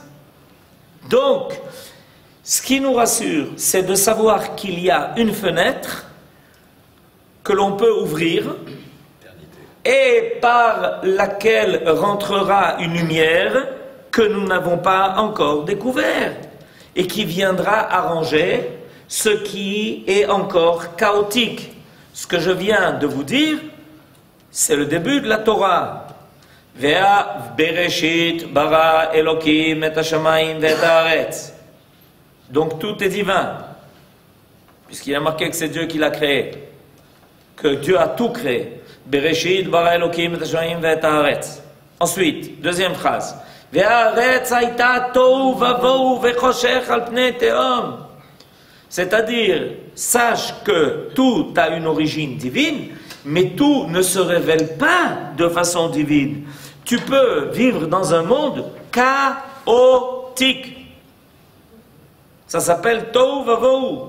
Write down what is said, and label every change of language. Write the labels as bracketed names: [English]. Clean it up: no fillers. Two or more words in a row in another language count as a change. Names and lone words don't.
[French] Donc, ce qui nous rassure, c'est de savoir qu'il y a une fenêtre que l'on peut ouvrir et par laquelle rentrera une lumière que nous n'avons pas encore découverte et qui viendra arranger ce qui est encore chaotique. Ce que je viens de vous dire, c'est le début de la Torah. [Hebrew] ואה בראשית ברא אלוקים את השמים את הארץ. [French] Donc tout est divin, puisqu'il a marqué que c'est Dieu qui l'a créé, que Dieu a tout créé. [Hebrew] בראשית ברא אלוקים את השמים את הארץ. [French] Ensuite, deuxième phrase. [Hebrew] והארץ היתה תהו ובהו וחושך על פני תהום. [French] C'est-à-dire, sache que tout a une origine divine, mais tout ne se révèle pas de façon divine. Tu peux vivre dans un monde chaotique. Ça s'appelle [Hebrew] תהו ובהו.